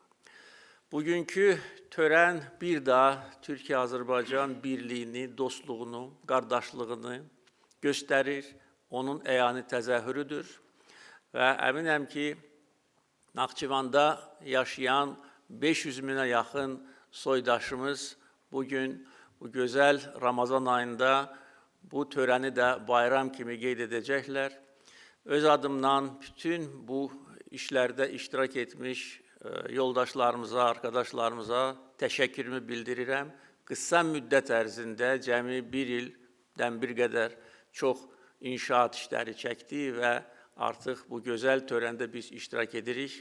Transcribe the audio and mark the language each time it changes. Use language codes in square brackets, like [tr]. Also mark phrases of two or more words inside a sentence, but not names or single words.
[tr] Bugünkü tören bir daha Türkiye-Azərbaycan birliğini, dostluğunu, kardeşliğini gösterir. [az] Onun eyani təzahürüdür. [tr] Ve eminim ki Naxçıvanda yaşayan 500 bine yakın soydaşımız bugün bu güzel Ramazan ayında bu töreni de bayram kimi qeyd edecekler. [az] Öz adımdan bütün bu işlerde iştirak etmiş yoldaşlarımıza, arkadaşlarımıza təşəkkürümü bildirirəm. Kısa müddət ərzində cəmi bir ildən bir qədər çox inşaat işləri çəkdi və artıq bu gözəl törəndə biz iştirak edirik.